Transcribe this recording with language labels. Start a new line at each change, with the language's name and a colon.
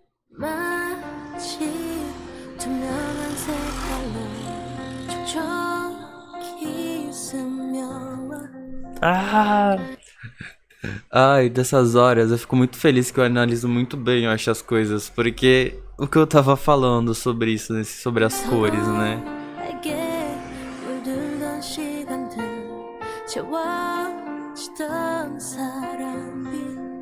Korean: 마치 투명한 색깔로 촉촉히 스며와. Ah!
Portuguese: Ai, dessas horas eu fico muito feliz que eu analiso muito bem, eu acho, as coisas. Porque o que eu tava falando sobre isso, sobre as cores, né?
Korean: 서로에게 물들던 시간들 채워지던 사랑빛